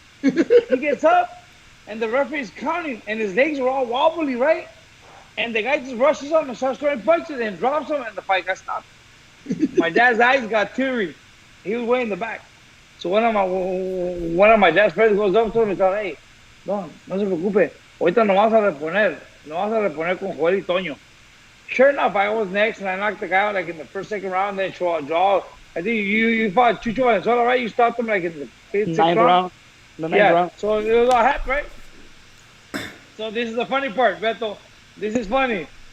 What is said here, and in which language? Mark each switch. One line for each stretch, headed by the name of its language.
English: He gets up, and the referee's counting, and his legs are all wobbly, right? And the guy just rushes him and starts throwing punches and drops him, and the fight got stopped. My dad's eyes got teary. He was way in the back. So one of my dad's friends goes up to him and says, "Hey,
Spanish: no se preocupe. Ahorita nos vamos a reponer con Joel y Toño."
English: Sure enough, I was next, and I knocked the guy out like in the first, second round. Then Joao, I think you fought Chucho Valenzuela, right? You stopped him like in the fifth, sixth round. The ninth round. So it was all happy, right? So this is the funny part, Beto. This is funny.